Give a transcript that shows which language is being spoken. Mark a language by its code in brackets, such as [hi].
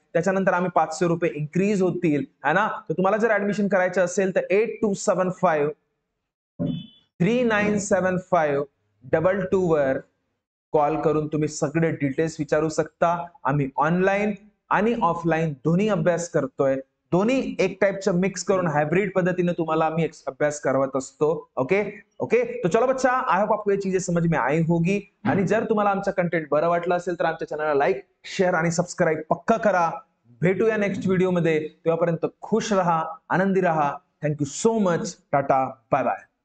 [mr] त्याच्यानंतर आम्ही 500 रुपये इन्क्रीज होतील है ना. तर तुम्हाला जर ऍडमिशन करायचं असेल तर 8275 3975 22 वर कॉल करून तुम्ही सगळे डिटेल्स विचारू शकता. आम्ही ऑनलाईन आणि ऑफलाईन दोन्ही अभ्यास करतोय. दोन्ही एक टाइपचं मिक्स करून हाइब्रिड पद्धतीने तुम्हाला आम्ही अभ्यास करवत असतो. Okay okay. [hi] तो चलो बच्चा, [en] I hope [hi] आपको ये चीजें समझ में आई होगी. [mr] आणि जर तुम्हाला आमचं कंटेंट बरं वाटलं असेल तर आमच्या चॅनलला लाईक शेअर आणि सबस्क्राईब पक्का करा. भेटूया नेक्स्ट व्हिडिओ मध्ये. तेव्हापर्यंत खुश रहा, आनंदी रहा. [en] Thank you so much. [mr] Tata, bye bye.